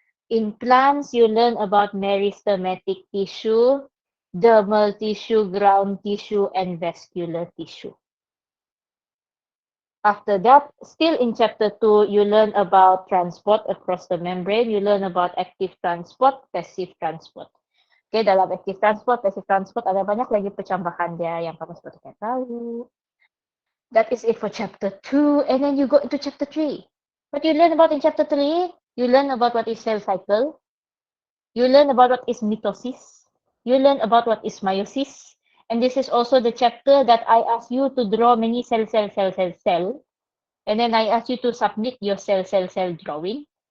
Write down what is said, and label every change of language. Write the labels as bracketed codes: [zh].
[en] In plants, you learn about meristematic tissue, dermal tissue, ground tissue, and vascular tissue. After that, still in chapter 2, you learn about transport across the membrane. You learn about active transport, passive transport. [ms] Okay, dalam active transport, passive transport, ada banyak lagi percambahan dia yang kamu sepatutnya tahu. [en] That is it for chapter 2, and then you go into chapter 3. What you learn about in chapter 3, you learn about what is cell cycle, you learn about what is mitosis, you learn about what is meiosis, and this is also the chapter that I ask you to draw many cell, and then I ask you to submit your cell drawing.